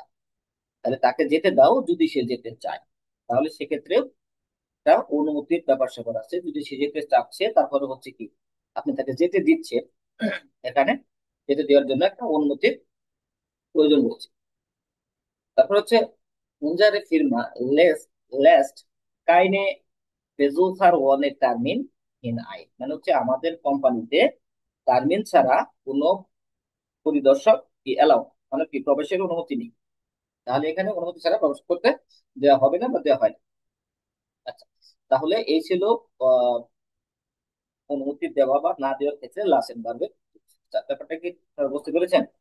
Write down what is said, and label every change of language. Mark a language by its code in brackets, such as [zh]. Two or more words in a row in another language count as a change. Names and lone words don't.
[bn] তাহলে তাকে যেতে দাও যদি সে যেতে চায়, তাহলে সেক্ষেত্রে একটা অনুমতির ব্যাপার স্যাপার আছে। যদি সে যেতে চাচ্ছে তারপরে হচ্ছে কি আপনি তাকে যেতে দিচ্ছেন, এখানে যেতে দেওয়ার জন্য একটা অনুমতির প্রয়োজন রয়েছে। তারপর হচ্ছে [de] unsere Firma lässt keine Besucher ohne Termin hinein, [bn] মানে হচ্ছে আমাদের কোম্পানিতে টার্মিন ছাড়া কোনো পরিদর্শক কি এলাও, মানে কি প্রবেশের অনুমতি নেই। তাহলে এখানে অনুমতি ছাড়া প্রবেশ করতে দেওয়া হবে না বা দেওয়া হয় না। আচ্ছা, তাহলে এই ছিল আহ, অনুমতি দেওয়া বা না দেওয়ার ক্ষেত্রে লাসেন ভার্বের ব্যাপারটা কি বুঝতে পেরেছেন?